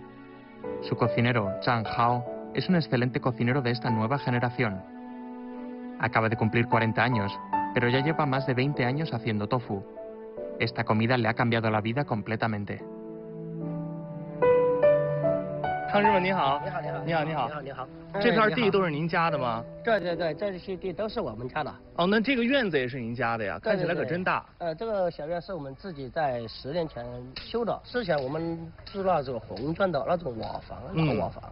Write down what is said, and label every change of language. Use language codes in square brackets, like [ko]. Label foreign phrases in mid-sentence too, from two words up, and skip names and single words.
[es] Su cocinero, Zhang Hao, es un excelente cocinero de esta nueva generación. Acaba de cumplir 40 años, pero ya lleva más de 20 años haciendo tofu. Esta comida le ha cambiado la vida completamente. [zh] 汤师傅你好。你好，你好，你好，你好。你好，你好。这片地都是您家的吗？对对对，这些地都是我们家的。哦，那这个院子也是您家的呀？看起来可真大。这个小院是我们自己在10年前修的。之前我们是那种红砖的那种瓦房，老瓦房。